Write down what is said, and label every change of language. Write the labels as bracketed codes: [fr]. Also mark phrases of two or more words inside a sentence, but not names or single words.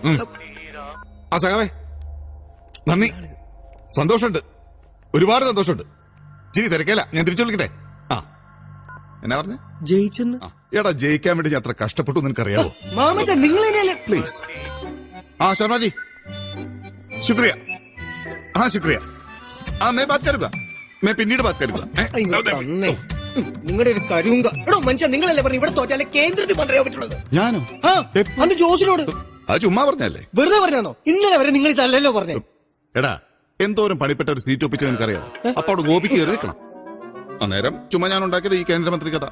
[ml] ആ സഖാവേ നന്ദി, സന്തോഷമുണ്ട്, ഒരുപാട് സന്തോഷമുണ്ട്. ചിരി തിരക്കല, ഞാൻ തിരിച്ചു വിളിക്കട്ടെ. ആ എന്നാ പറഞ്ഞ? ജയിച്ചെന്ന്. എടാ ജയിക്കാൻ വേണ്ടി ഞാൻ അത്ര കഷ്ടപ്പെട്ടു നിനക്കറിയാവോ? മാമച്ച നിങ്ങൾ തന്നെയല്ലേ? പ്ലീസ്. ആ ശർമാജി ശുക്രിയ. [hi] हाँ शुक्रिया. हाँ मैं बात करूंगा, मैं പിന്നീട് बात करूंगा. [ml] നിങ്ങളുടെ ഒരു കരുങ്ക. എടോ മനുഷ്യ, നിങ്ങളല്ലേ പറഞ്ഞു ഇവിടെ തോറ്റാലേ കേന്ദ്രത്തിൽ പറയാൻ പറ്റുള്ളത്? ഞാനോ? അന്ന് ജോസിനോട്. അത് ചുമ്മാ പറഞ്ഞല്ലേ? വെറുതെ പറഞ്ഞാണോ? ഇന്നലെ വരെ നിങ്ങൾ ഇതല്ലല്ലോ പറഞ്ഞേ. എടാ എന്തോരം പണിപ്പെട്ട ഒരു സീറ്റ് ഒപ്പിച്ച് നിനക്കറിയാമോ? അപ്പൊ അവിടെ ഗോപിക്ക് കയറി നിൽക്കണം. അന്നേരം ചുമ്മാ ഞാൻ ഉണ്ടാക്കിയത് ഈ കേന്ദ്രമന്ത്രി കഥ.